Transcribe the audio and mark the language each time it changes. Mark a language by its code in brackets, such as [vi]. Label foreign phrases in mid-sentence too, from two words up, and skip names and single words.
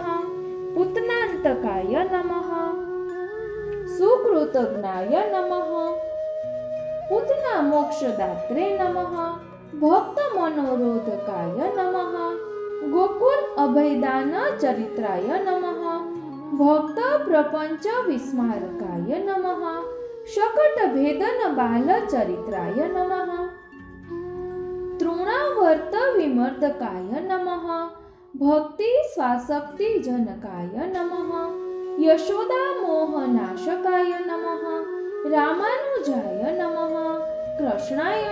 [sa] पुतनान्तकाय नमः। सुकृतज्ञाय नमः। पुतना मोक्षदात्रे नमः। भक्त मनोरोधकाय नमः। गोकुल अभयदान चरित्राय नमः। ભક્ત પ્રપંચ વિસ્મારકાય નમઃ શકટ ભેદન બાલ ચરિત્રાય નમઃ તૃણાવર્ત વિમર્દકાય નમઃ ભક્તિ સ્વાસક્તિ જનકાય નમઃ યશોદા મોહનાશકાય નમઃ રામાનુજાય નમઃ કૃષ્ણાય